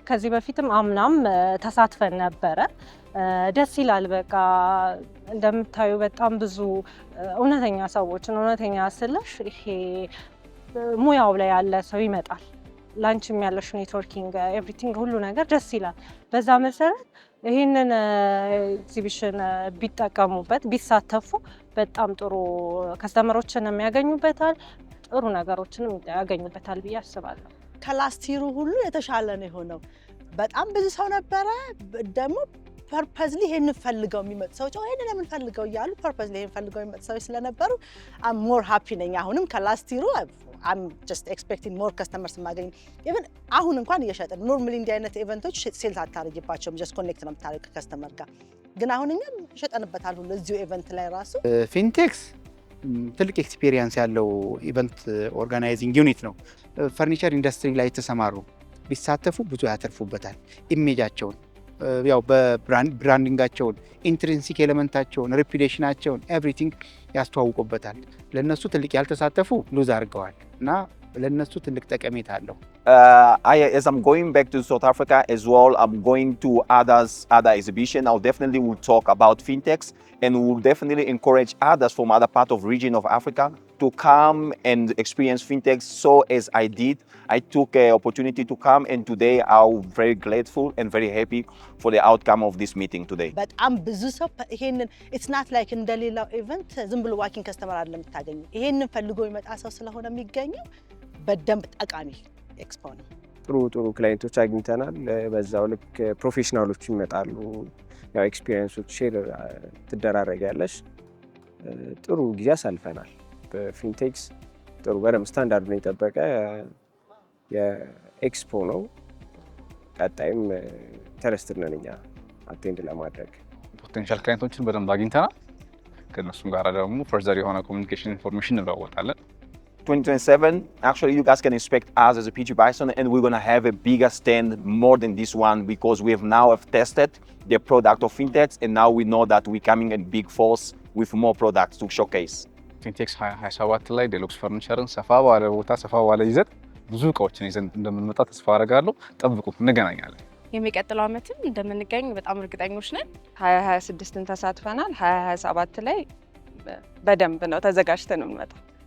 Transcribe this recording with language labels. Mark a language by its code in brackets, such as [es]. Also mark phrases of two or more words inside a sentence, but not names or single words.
[am] ከዚህ በፊትም አምናም ተሳትፈን ነበረ። ደስ ይላል። በቃ እንደምታዩ በጣም ብዙ እውነተኛ ሰዎችን እውነተኛ ስልሽ ይሄ ሙያው ላይ ያለ ሰው ይመጣል። ላንቺም ያለሽ [en] networking everything [am] ሁሉ ነገር ደስ ይላል። በዛ መሰረት ይህንን ኤግዚቢሽን ቢጠቀሙበት ቢሳተፉ በጣም ጥሩ ከስተመሮችን የሚያገኙበታል፣ ጥሩ ነገሮችንም ያገኙበታል ብዬ አስባለሁ። [en] ከlast year [am] ሁሉ የተሻለ ነው የሆነው። በጣም ብዙ ሰው ነበረ። ደግሞ ፐርፐዝሊ ይሄን ፈልገው የሚመጡ ሰዎች ይሄን ለምን ፈልገው እያሉ ፐርፐዝሊ ይሄን ፈልገው የሚመጡ ሰዎች ስለነበሩ [en] I'm more happy [am] ነኝ። አሁንም [en] ከlast year I'm just expecting more customers [am] ማገኝ even አሁን እንኳን እየሸጥን ኖርማሊ እንዲህ አይነት [en] events sales [am] አታርጊባቸውም [en] just connect [am] ነው የምታደርግ ከከስተመር ጋር። ግን አሁን እኛም ሸጠንበታል ሁሉ እዚሁ ኢቨንት ላይ ራሱ። ፊንቴክስ ትልቅ ኤክስፒሪየንስ ያለው [en] event organizing unit [am] ነው። [en] furniture industry [am] ላይ የተሰማሩ ቢሳተፉ ብዙ ያተርፉበታል። ኢሜጃቸውን ያው በብራንዲንጋቸውን [en] intrinsic element reputation everything [am] ያስተዋውቁበታል። ለነሱ ትልቅ ያልተሳተፉ ሉዝ አድርገዋል እና ለነሱ ትልቅ ጠቀሜታ አለው። [en] As I'm going back to South Africa as well, I'm going to other exhibition. I'll definitely will talk about fintechs and will definitely encourage others from other part of region of Africa to come and experience fintechs. So as I did, I took an opportunity to come, and today I'm very grateful and very happy for the outcome of this meeting today. [am] በጣም ብዙ ሰው ይሄንን [en] it's not like [am] እንደሌላው ኢቨንት ዝም ብሎ [en] walking customer [am] አይደለም የምታገኙ። ይሄንን ፈልጎ ይመጣ ሰው ስለሆነ የሚገኘው በደንብ ጠቃሚ ኤክስፖ ነው። ጥሩ ክላይንቶች አግኝተናል። በዛው ልክ ፕሮፌሽናሎች ይመጣሉ። ያው [en] experiences share [am] ትደራረጋለሽ። ጥሩ ጊዜ አሳልፈናል። በፊንቴክስ ጥሩ በደንብ ስታንዳርዱን የጠበቀ የኤክስፖ ነው። ቀጣይም ኢንተረስትድ ነን እኛ አቴንድ ለማድረግ። [en] potential clients [am] በደንብ አግኝተናል። ከእነሱም ጋር ደግሞ ፈርዘር የሆነ [en] communication information [am] እንለዋወጣለን። [en] 2027, actually you guys can expect us as a PG Bison, and we're gonna have a bigger stand more than this one because we have now tested the product of Fintex, and now we know that we're coming in big force with more products to showcase. [am] ፊንቴክስ 2027 ላይ ዴሉክስ ፈርኒቸርን ሰፋ ባለ ቦታ ሰፋ ባለ ይዘት ብዙ እቃዎችን ይዘን እንደምንመጣ ተስፋ አደርጋለሁ። ጠብቁ፣ እንገናኛለን። የሚቀጥለው ዓመትም እንደምንገኝ በጣም እርግጠኞች ነን። 2026ን ተሳትፈናል። 2027 ላይ በደንብ ነው ተዘጋጅተን እንመጣው።